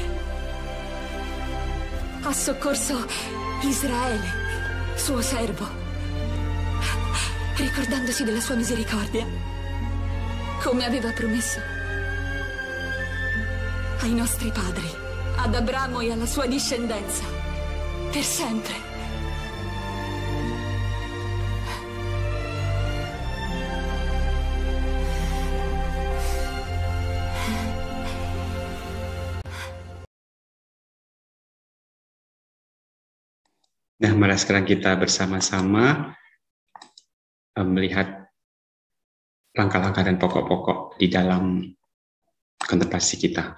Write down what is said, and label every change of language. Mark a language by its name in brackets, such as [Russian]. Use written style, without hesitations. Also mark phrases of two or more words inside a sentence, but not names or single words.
[Italian] Ha soccorso Israele, suo servo, ricordandosi della sua misericordia, come aveva promesso ai nostri padri, ad Abramo e alla sua discendenza, per sempre. [Indonesian] Nah, malah sekarang kita bersama-sama melihat langkah-langkah dan pokok-pokok di dalam kontemplasi kita.